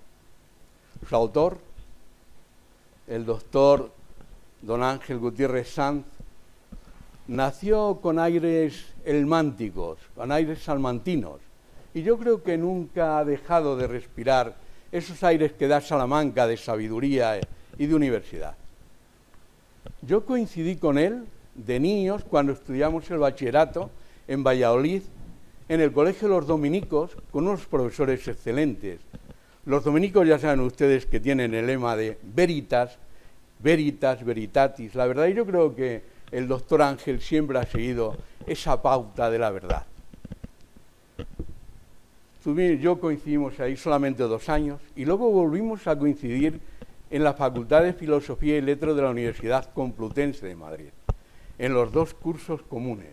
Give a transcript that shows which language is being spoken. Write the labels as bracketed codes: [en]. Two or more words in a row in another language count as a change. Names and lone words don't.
[es] Su autor, el doctor don Ángel Gutiérrez Sanz, nació con aires elmánticos, con aires salmantinos, y yo creo que nunca ha dejado de respirar esos aires que da Salamanca de sabiduría y de universidad. Yo coincidí con él de niños cuando estudiamos el bachillerato en Valladolid, en el Colegio de los Dominicos, con unos profesores excelentes. Los dominicos ya saben ustedes que tienen el lema de [la] veritas, veritas, veritatis. [es] La verdad, y yo creo que el doctor Ángel siempre ha seguido esa pauta de la verdad. Yo coincidimos ahí solamente 2 años y luego volvimos a coincidir en la Facultad de Filosofía y Letras de la Universidad Complutense de Madrid, en los 2 cursos comunes.